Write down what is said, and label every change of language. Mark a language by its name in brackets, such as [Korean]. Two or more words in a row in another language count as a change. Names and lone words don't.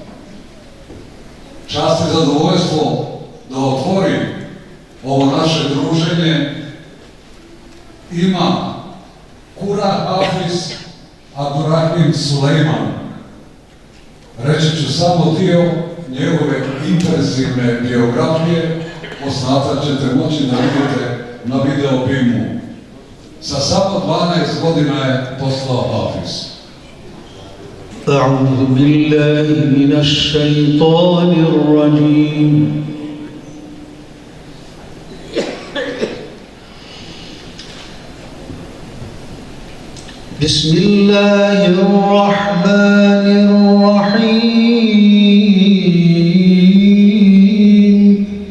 [Bosnian] Čast i zadovoljstvo da otvorim ovo naše druženje ima Kura Hafiz Abdurrahim Sulejman. Reći ću samo dio njegove impresivne biografije, posmatrat ćete moći da vidite na video filmu. Sa samo 12 godina je postao Hafiz. [Arabic] أعوذ بالله من الشيطان الرجيم بسم الله الرحمن الرحيم